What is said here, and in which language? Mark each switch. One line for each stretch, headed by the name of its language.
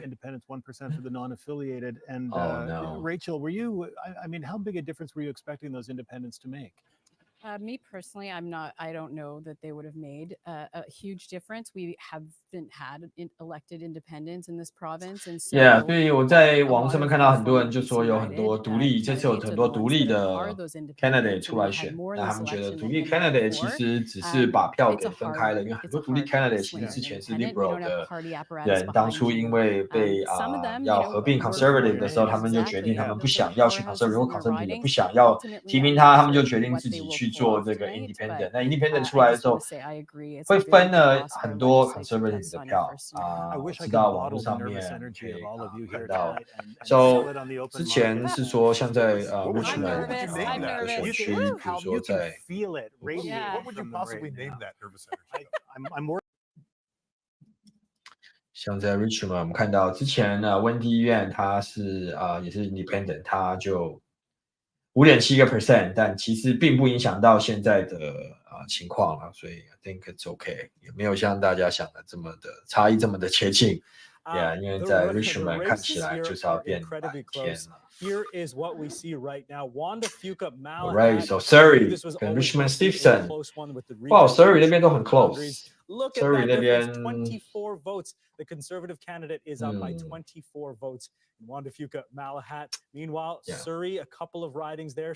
English: Independents, 1% for the non-affiliated. And no. Rachel, were you? I mean, how big a difference were you expecting those independents to make? Me personally, I don't know that they would have made a huge difference. We haven't had elected independents in this province, and so yeah，
Chinese: 所以我在网络上面看到很多人就说有很多独立，这次有很多独立的 candidate 出来选，那他们觉得独立 candidate 其实只是把票给分开了，因为很多独立 candidate 其实之前是 liberal 的人，当初因为被要合并 conservative 的时候，他们就决定他们不想要去 conservative， 或 conservative 也不想要提名他，他们就决定自己去做这个 independent。那 independent 出来的时候，会分了很多 conservative 的票知道网络上面可以看到。
English: So
Chinese: 之前是说像在Richmond 的选区，比如说在
English: What would you possibly name that nervous energy? I'm more
Chinese: 像在 Richmond 我们看到之前温蒂医院他是也是 independent， 他就 5.7%， 但其实并不影响到现在的情况了，所以
English: I think it's okay，
Chinese: 也没有像大家想的这么的差异这么的接近。
English: Yeah，
Chinese: 因为在 Richmond 看起来就是要变蓝天了。
English: Here is what we see right now. Wanda Fuqua Malahat.
Chinese: Right, so Surrey 跟 Richmond Stephenson， 哇 ，Surrey 那边都很
English: close。 Look at Surrey that
Chinese: 那边
English: difference, 24 votes. The Conservative candidate is up by 24 votes. Wanda Fuqua Malahat. Meanwhile, Surrey, a couple of ridings there.